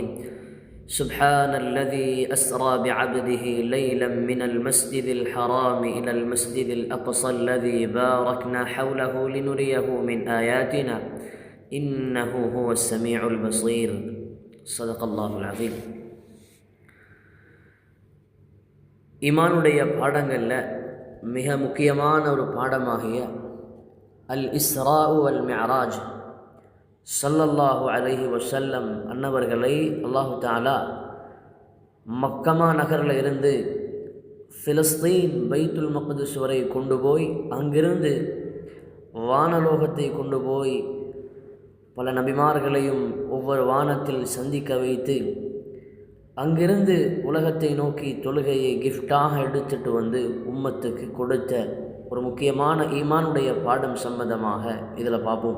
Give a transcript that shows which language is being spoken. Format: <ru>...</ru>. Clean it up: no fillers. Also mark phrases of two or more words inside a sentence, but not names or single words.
<ar>سبحان الذي أسرى بعبده ليلا من المسجد الحرام إلى المسجد الأقصى الذي باركنا حوله لنريه من آياتنا إنه هو السميع البصير. صدق الله العظيم.</ar> <ta>ஈமானுடைய பாடங்களில் மிக முக்கியமான ஒரு பாடமாகிய</ta> <ar>الإسراء والمعراج, صلى الله عليه</ar> <ta>வஸல்லம் அன்னவர்களை அல்லாஹு தஆலா மக்கமா நகரில் இருந்து ஃபிலஸ்தீன் பைத்துல் மக்திஸ் வரை கொண்டு போய் அங்கிருந்து வானலோகத்தை கொண்டு போய் பல நபிமார்களையும் ஒவ்வொரு வானத்தில் சந்திக்க வைத்து அங்கிருந்து உலகத்தை நோக்கி தொழுகையை கிஃப்டாக எடுத்துட்டு வந்து உம்மத்துக்கு கொடுத்த ஒரு முக்கியமான ஈமானுடைய பாடம் சம்பந்தமாக இதில் பார்ப்போம்.</ta>